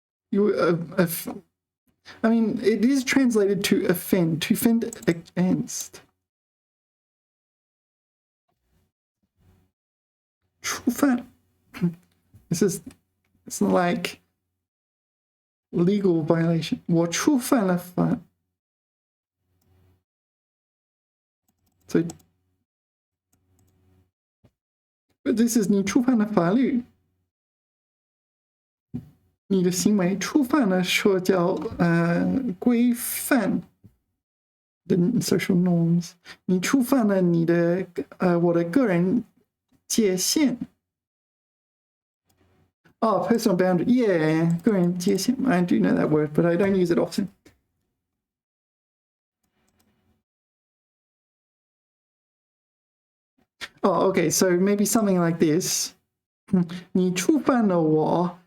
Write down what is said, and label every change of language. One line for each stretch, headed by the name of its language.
English: You I mean, it is translated to offend against. 触犯 it's like legal violation.
Chinese: 我触犯了法
English: So, but this is
Chinese: 你触犯了法律。你的行为触犯了社交规范的 social norms， 你触犯了你的我的个人界限。
English: Oh, personal boundary. Yeah, 个人界限. I do know that word, but I don't use it often. Oh, okay. So maybe something like this.
Chinese: 你触犯了我。